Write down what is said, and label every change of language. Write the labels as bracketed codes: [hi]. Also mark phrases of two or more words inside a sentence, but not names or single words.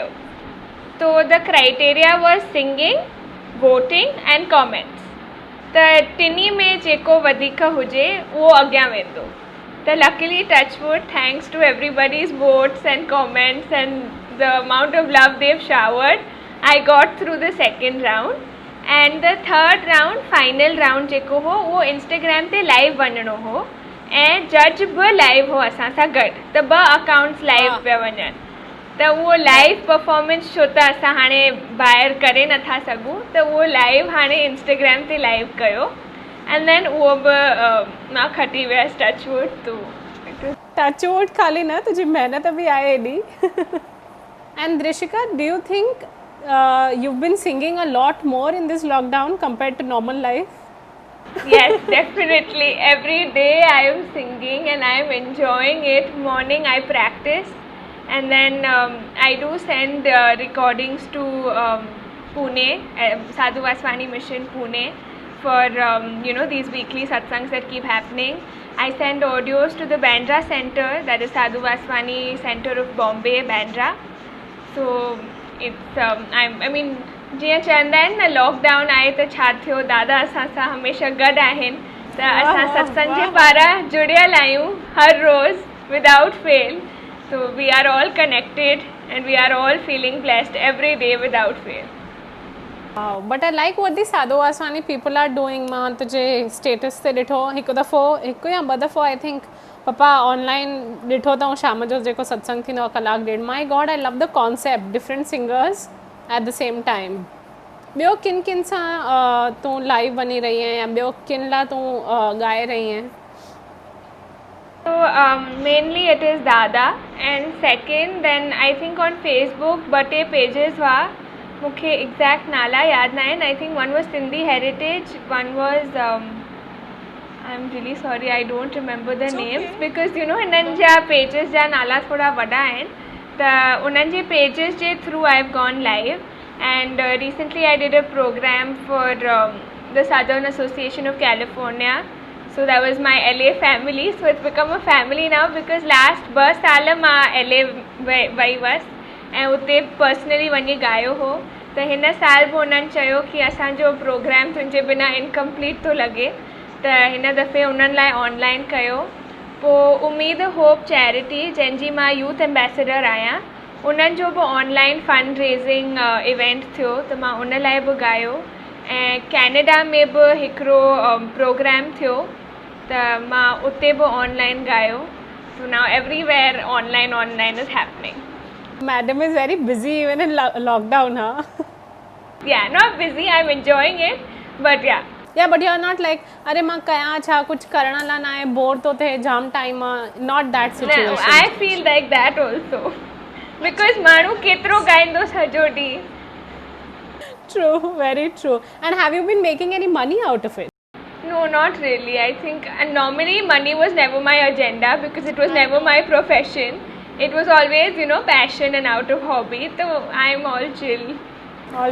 [en] so the criteria was singing, voting and comments. [sd] त टिनी में जेको वधीक हुजे उहो अॻियां वेंदो. [en] त luckily touch wood, thanks to everybody's votes and comments and the amount of love they showered, I got through the second round. and the third round, final round [sd] जेको हो उहो इंस्टाग्राम ते लाइव वञिणो हो ऐं जज बि लाइव हो असां सां गॾु. त 2 [en] accounts live [sd] पिया वञनि. त उहो [en] live performance [sd] छो त असां हाणे ॿाहिरि करे नथा सघूं, त उहो लाइव हाणे इंस्टाग्राम ते लाइव कयो [en] and then [sd] उहो बि मां खटी वियसि [en] touch wood. [sd] तो [en] touch wood [sd] खाली न, तुंहिंजी महिनत बि आहे एॾी. [en] and Drishika, do you think you've been singing a lot more in this lockdown compared to normal life? Yes, definitely. Every day I am singing and I am enjoying it. Morning I practice and then I do send recordings to Pune, Sadhu Vaswani Mission Pune, for these weekly satsangs that keep happening. I send audios to the Bandra Center, that is Sadhu Vaswani Center of Bombay, Bandra. So it's I mean [sd] जीअं चवंदा आहिनि न लॉकडाउन आहे त छा थियो, दादा असां सां हमेशह गॾु आहिनि. त असां सत्संग जे पारां जुड़ियल आहियूं हर रोज़ [en] without fail. so we are all connected and we are all feeling blessed every day without fail. but I like what the Sadhu Vaswani people are doing. [sd] मां तुंहिंजे स्टेटस ते ॾिठो हिकु या ॿ दफ़ो [en] I think [sd] पप्पा ऑनलाइन ॾिठो अथऊं शाम जो जेको सत्संग थींदो आहे 1-1.5. [en] my God, I love the concept, different singers at the same time. [sd] ॿियो किन किन सां तूं लाइव वञी रही आहे या ॿियो किन लाइ तूं ॻाए रही आहे? [en] So mainly it is Dada, and second then I think on Facebook [sd] ॿ टे पेजेस हुआ, मूंखे एग्जैक्ट नाला यादि न आहिनि. [en] I think one was Sindhi Heritage, one was I am really sorry I don't remember the names because [sd] हिननि जा पेजेस जा नाला थोरा वॾा आहिनि. त उन्हनि जे पेजेस जे [en] through I have gone live and recently I did a program for the Southern Association of California. So that was my LA family. So it's become a family now because last 2 [sd] साल मां LA वई हुअसि ऐं उते पर्सनली वञी ॻायो हो. त हिन साल बि उन्हनि चयो कि असांजो प्रोग्राम तुंहिंजे बिना इनकम्प्लीट थो लॻे, त हिन दफ़े उन्हनि लाइ ऑनलाइन कयो. पोइ उम्मीद होप चैरिटी, जंहिंजी मां [en] youth ambassador [sd] आहियां, उन्हनि जो बि ऑनलाइन [en] fund raising event [sd] थियो, त मां उन लाइ बि ॻायो. ऐं कैनेडा में बि हिकिड़ो प्रोग्राम थियो, त मां उते बि ऑनलाइन ॻायो. [en] so now everywhere online is happening. Madam is very busy even in lockdown, huh? Yeah, not busy, I'm enjoying it, but yeah. Yeah, but you're not like, [sd] अरे मां कयां छा, कुछ करण लाइ ना आहे, बोर तो थे, जाम टाइम, [en] not that situation. No, I feel like that also. Because [sd] माण्हू केतिरो ॻाईंदो सॼो ॾींहुं. [en] True, very true. And have you been making any money out of it? No, not really. I think, and normally money was never my agenda because it was never my profession. It was always, you know, passion and out of hobby. So I'm all chill. All